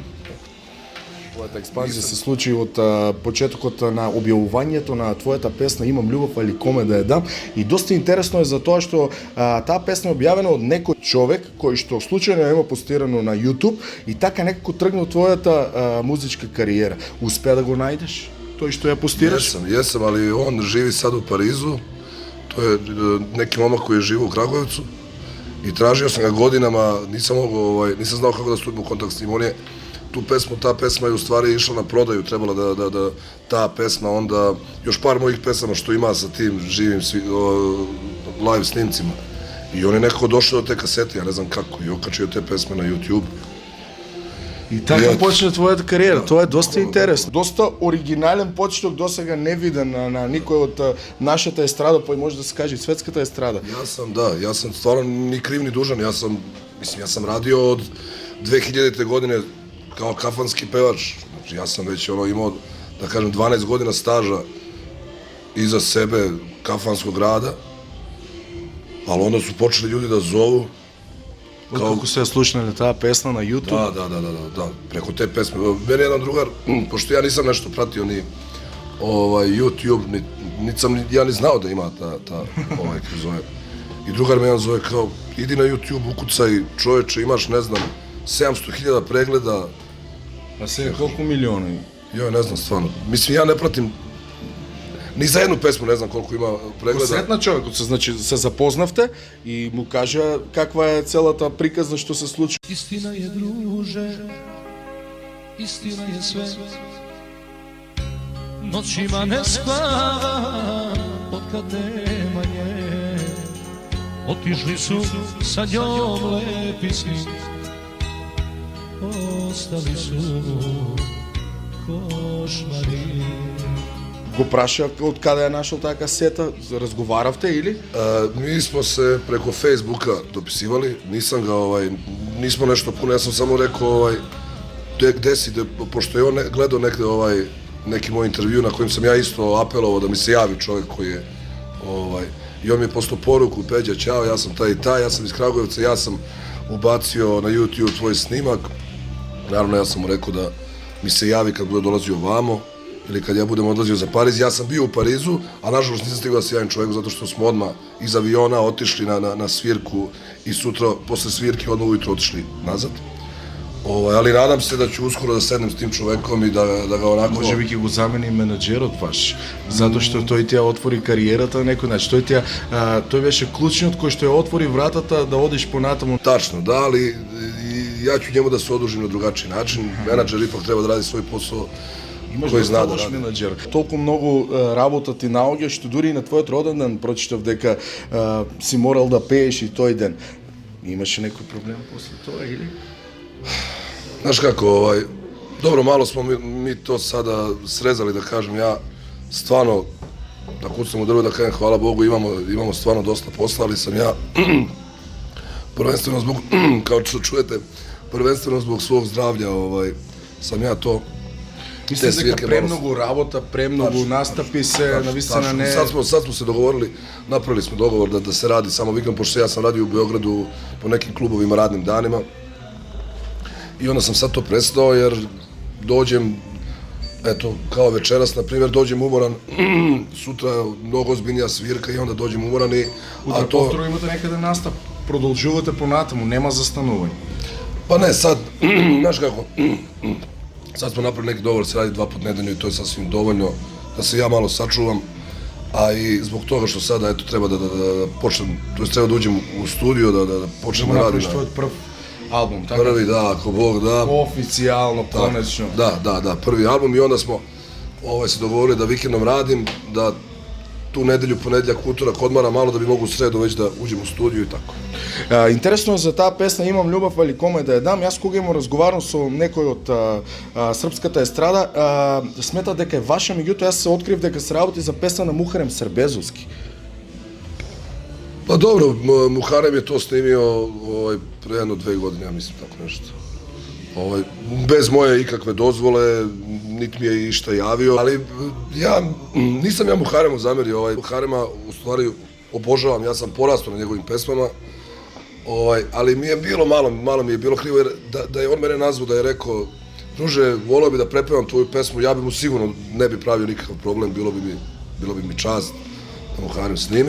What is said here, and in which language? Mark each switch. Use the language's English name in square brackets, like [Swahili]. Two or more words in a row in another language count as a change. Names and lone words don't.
[Macedonian] Твојата експанзија се случи од почетокот на објавувањето на твојата песна Имам љубов али коме да ја дам, и доста интересно е за тоа што таа песна е објавена од некој човек кој што случајно има постирано на YouTube и така некако тргна твојата музичка кариера. Успеа да го најдеш тој што ја постираш? [Serbian] Jesam, ali on živi sad u Parizu. To je neki momak koji je živo u Kragujevcu. I tražio sam ga godinama, nisam znao kako da stupim u kontakt s njim. On je ta pesma je u stvari išla na prodaju, trebala da ta pesma onda, još par mojih pesama što ima sa tim živim live snimcima. I on je nekako došao do te kasete, ja ne znam kako, i okačio te pesme na YouTube. [Macedonian] И така почна твојата кариера. Тоа е доста интересно. Доста оригинален почеток, досега невиден на никој од нашата естрада, па и може да се каже светската естрада. [Serbian] Ja sam stvarno ni kriv ni dužan, ja sam radio od 2000. godine kao kafanski pevač. Znači ja sam već imao, da kažem, 12 godina staža iza sebe kafanskog rada, ali onda su počeli ljudi da zovu. [Macedonian] Како се слушнале таа песна на YouTube? [Serbian] Da, preko te pesme. Meni jedan drugar, pošto ja nisam nešto pratio ni YouTube, ja ni znao da ima ta kako zove. I drugar me jedan zove kao, idi na YouTube, ukucaj, čoveče, imaš, ne znam, 700.000 pregleda. [Macedonian] А сега колку милиони? [Serbian] Joj, ne znam, stvarno. Mislim, ja ne pratim ni za jednu pesmu, ne znam koliko ima pregleda. [Macedonian] Сретна човекот се, значи се запознавте и му кажа каква е целата приказна што се случи. [Serbian] Istina je, druže, istina je sve. Noćima ne spava od kad nema nje. Otišli su sa njom lepi sni, ostali su košmari. [Macedonian] Го праша од каде е нашол таа касета, разговаравте или? [Serbian] Mi smo se preko Facebooka dopisivali, nismo nešto puno, ja sam samo rekao gde si, pošto je on gledao negde neki moj intervju na kojem sam ja isto apelovao da mi se javi čovjek koji je i on mi je poslao poruku, Peđa, ćao, ja sam taj i taj, ja sam iz Kragujevca, ja sam ubacio na YouTube tvoj snimak. Naravno, ja sam mu rekao da mi se javi kad bude dolazio ovamo ili kad ja budem odlazio za Pariz. Ja sam bio u Parizu, a nažalost nisam stigao da se javim čovjeku zato što smo odmah iz aviona otišli na svirku i sutra posle svirke odmah ujutro otišli nazad. Ali nadam se da ću uskoro da sednem s tim čovekom i da ga onako... [Macedonian] Може би ќе го замени менаџерот ваш, затоа што тој ти ја отвори кариерата на некој начин. Тој беше клучниот кој што ја отвори вратата да одиш понатаму. [Serbian] Tačno, da, ali ja ću njemu da se odužim na drugačiji način. Менаџер ipak treba da radi svoj posao кој зна да ради. Менаџер. [Macedonian] Толку многу работа ти наоѓа што дури и на твојот роден ден прочитав дека си морал да пееш и тој ден. Имаше некој проблем после тоа или? [Serbian] Znaš kako, dobro, malo smo mi to sada srezali, da kažem, ja stvarno, da kucam u drvo, da kažem, hvala Bogu, imamo stvarno dosta posla, ali sam ja, prvenstveno zbog, kao što čujete, prvenstveno zbog svog zdravlja, sam ja to, [Macedonian] Мислам дека премногу работа, премногу настапи се навистина не... [Serbian] Sad smo se dogovorili, napravili smo dogovor da se radi samo vikend, pošto ja sam radio u Beogradu po nekim klubovima radnim danima. I onda sam sad to prestao jer dođem, eto, kao večeras, na primjer, dođem umoran, sutra mnogo ozbiljnija svirka i onda dođem umoran i... [Macedonian] Утре повторно имате некаде настап, продолжувате понатаму, нема застанување. [Serbian] Pa ne, sad, znaš kako, sad smo napravili neki dogovor, se radi 2 puta nedeljno i to je sasvim dovoljno da se ja malo sačuvam, a i zbog toga što sada, eto, treba da počnem, to je treba da uđem u studio, da počnem da radim. Album, tako? Prvi, da, ako Bog da. Oficijalno, konačno. Da, prvi album i onda smo se dogovorili da vikendom radim, da tu nedelju, ponedjeljak, utorak odmara malo da bi mogu u sredu već da uđem u studiju i tako. [Macedonian] Интересно е за таа песна Имам љубов, али коме да ја дам. Јас кога имам разговарам со некој од српската естрада, смета дека е ваша, меѓутоа јас се открив дека се работи за песна на Мухарем Сербезовски. [Serbian] Pa dobro, Muharem je to snimio pre jedno 2 godine, ja mislim tako nešto. Bez moje ikakve dozvole, niti mi je išta javio, ali nisam ja Muharemu zamerio, Muharema u stvari obožavam, ja sam porastao na njegovim pesmama, ali mi je bilo malo mi je bilo krivo, jer da je on mene nazvao, da je rekao, druže, volio bi da prepevam tvoju pesmu, ja bi mu sigurno ne bi pravio nikakav problem, bilo bi mi čast da Muharem snimi.